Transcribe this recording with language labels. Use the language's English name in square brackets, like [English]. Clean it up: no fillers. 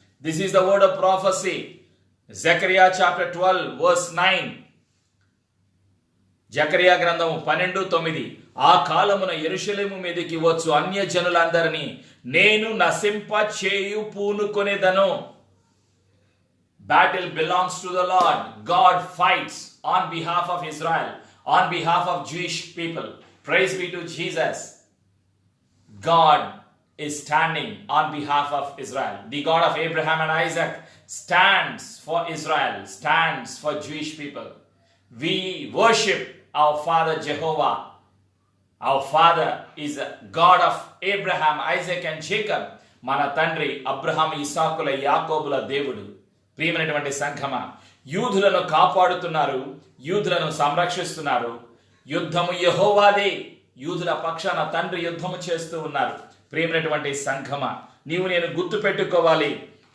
[English] This is the word of prophecy. [Telugu] Zechariah [English] Chapter 12 verse 9. [Telugu] Zechariah గ్రంథము 12:9, ఆ కాలమున యెరూషలేము మీదకి వచ్చు అన్య జనులందరినీ నేను నశింప చేయు పూనుకొనేదను. [English] Battle belongs to the Lord. God fights on behalf of Israel, on behalf of Jewish people. Praise be to Jesus. God is standing on behalf of Israel. The God of Abraham and Isaac stands for Israel, stands for Jewish people. We worship our Father Jehovah. Our Father is a God of Abraham, Isaac and Jacob. [Telugu] మన తండ్రి అబ్రహాము, ఇస్సాకుల, యాకోబుల దేవుడు. ప్రియమైనటువంటి సంఘమా, యూదులను కాపాడుతున్నారు, యూదులను సంరక్షిస్తున్నారు. యుద్ధము యెహోవాదే. యూదుల పక్షాన తండ్రి యుద్ధము చేస్తూ ఉన్నారు. ప్రియమైనటువంటి సంఘమా, నేను గుర్తు పెట్టుకోవాలి.